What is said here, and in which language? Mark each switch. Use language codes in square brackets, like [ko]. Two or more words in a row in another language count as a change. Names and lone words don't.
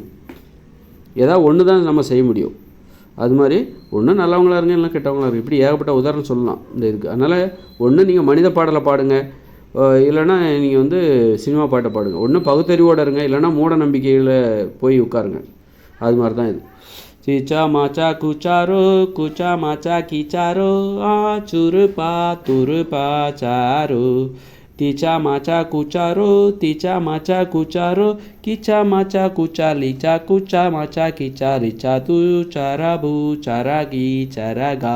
[ta] ஏதாவது ஒன்று தான் நம்ம செய்ய முடியும். அது மாதிரி ஒன்று நல்லவங்களாக இருங்க, இல்லைனா கெட்டவங்களாக இருங்க. இப்படி ஏகப்பட்ட உதாரணம் சொல்லலாம் இந்த இதுக்கு. அதனால் ஒன்று நீங்கள் மனித பாடலை பாடுங்க, இல்லைனா நீங்கள் சினிமா பாட்டை பாடுங்க. ஒன்று பகுத்தறிவோடு இருங்க, இல்லைனா மூட நம்பிக்கையில் போய் உட்காருங்க. அது மாதிரி தான் இது. Cica maca kucaro, kuca maca kicaro, curpa turpa caro. Tica maca kucaro, tica maca kucaro, kica maca kuca lica, kuca maca kica lica, tu carabu caragi caraga.